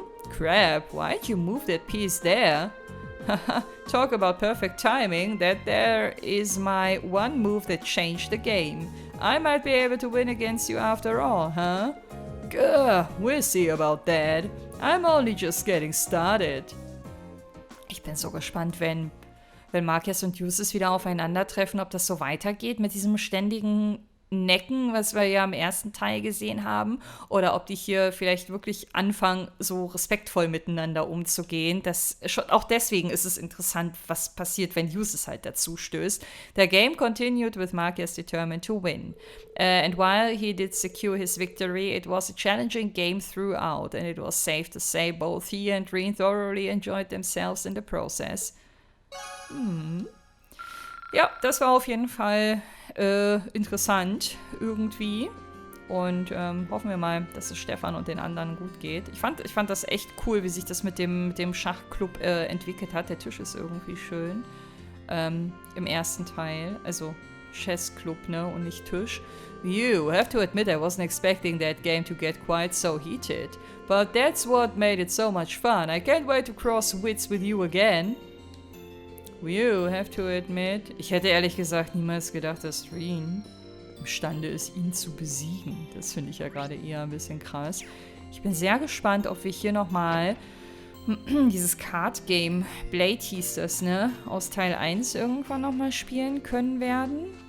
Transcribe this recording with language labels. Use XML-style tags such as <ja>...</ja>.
<en>Crap, why'd you move that piece there? Talk about perfect timing, that there is my one move that changed the game. I might be able to win against you after all, huh? Gah, we'll see about that. I'm only just getting started. Ich</en> <de>Ich bin so gespannt, wenn Marcus und Jusis wieder aufeinandertreffen, ob das so weitergeht mit diesem ständigen Necken, was wir ja im ersten Teil gesehen haben, oder ob die hier vielleicht wirklich anfangen, so respektvoll miteinander umzugehen. Auch deswegen ist es interessant, was passiert, wenn Jusis halt dazu stößt.</de> <en>The game continued with Marcus determined to win. And while he did secure his victory, it was a challenging game throughout, and it was safe to say both he and Reen thoroughly enjoyed themselves in the process.</en> <de>Ja, das war auf jeden Fall interessant irgendwie. Und hoffen wir mal, dass es Stefan und den anderen gut geht. Ich fand das echt cool, wie sich das mit dem Schachclub entwickelt hat. Der Tisch ist irgendwie schön. Im ersten Teil. Also Chessclub, ne? Und nicht Tisch.</de> <en>You have to admit I wasn't expecting that game to get quite so heated. But that's what made it so much fun. I can't wait to cross wits with you again. You have to admit.</en> <de>Ich hätte ehrlich gesagt niemals gedacht, dass Reen imstande ist, ihn zu besiegen. Das finde ich ja gerade eher ein bisschen krass. Ich bin sehr gespannt, ob wir hier nochmal dieses Card-Game, Blade hieß das, ne? Aus Teil 1 irgendwann nochmal spielen können werden.</de>